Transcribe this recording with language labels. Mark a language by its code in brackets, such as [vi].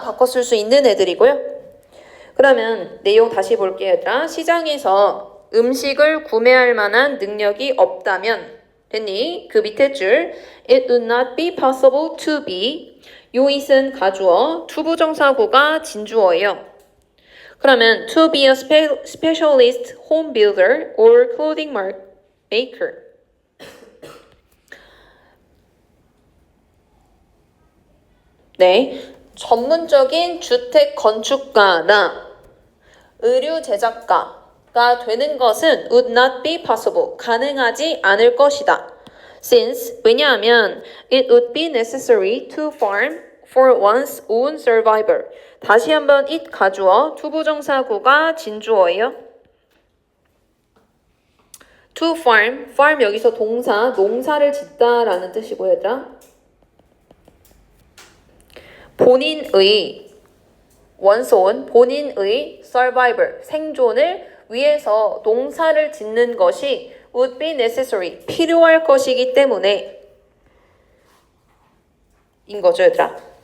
[ko] 바꿔 쓸 수 있는 애들이고요. 그러면 내용 다시 볼게요. 얘들아. 시장에서 음식을 구매할 만한 능력이 없다면 됐니? 그 밑에 줄 [en] It would not be possible to be [ko] 요 it은 가주어, 투부정사구가 진주어예요. [en] 그러면 to be a specialist home builder or clothing maker [ko] 네, 전문적인 주택 건축가나 의류 제작가가 되는 것은 [en] would not be possible. [ko] 가능하지 않을 것이다. [en] Since [ko] 왜냐하면 [en] it would be necessary to farm for one's own survival. [ko] 다시 한번 it 가주어, 투부정사구가 진주어예요. To farm, farm 여기서 동사, 농사를 짓다라는 뜻이고 얘들아. 본인의 원소는 본인의 survival, 생존을 위해서 농사를 짓는 것이 [en] would be necessary, [ko] 필요할 것이기 때문에 인 거죠, 얘들아.